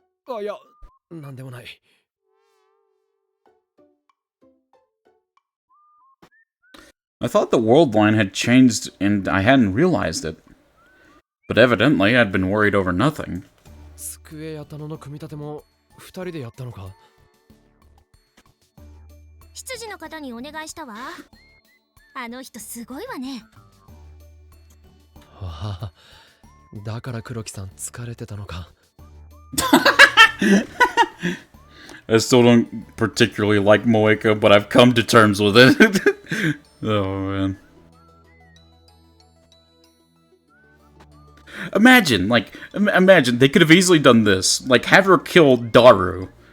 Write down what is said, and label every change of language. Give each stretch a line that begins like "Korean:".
Japanese: あ、いや、なんでもない。
English: I thought the world line had changed and I hadn't realized it. But evidently I'd been worried over nothing.
Japanese: 机や棚の組み立ても2人でやったのか。執事の方にお願いしたわ。あの人すごいわね。ああ、だから黒木さん疲れてたのか。
English: I still don't particularly like Moeka, but I've come to terms with it. Oh man. Imagine they could have easily done this. Like, have her kill Daru.